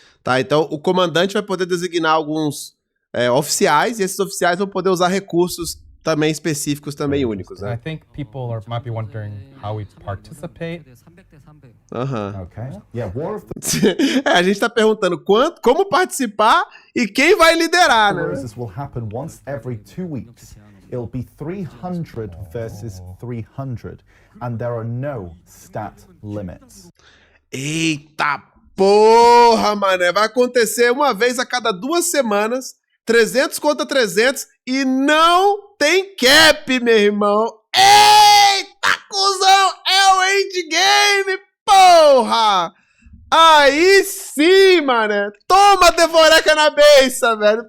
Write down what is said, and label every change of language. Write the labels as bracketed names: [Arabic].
[Portuguese] Tá, então o comandante vai poder designar alguns oficiais e esses oficiais vão poder usar recursos também específicos, também únicos, [English] And I think people might be wondering how we participate. Aham. Okay. Yeah, War of the [Portuguese] A gente tá perguntando como participar e quem vai liderar, né? [English] Roses will happen once every 2 weeks. It'll be 300 versus 300, and there are no stat limits. [Portuguese] Eita porra, mané. Vai acontecer uma vez a cada 2 semanas, 300 contra 300 e não tem cap, meu irmão. Eita, cuzão, é o endgame, porra! Aí sim, mané. Toma devoreca na beça, velho.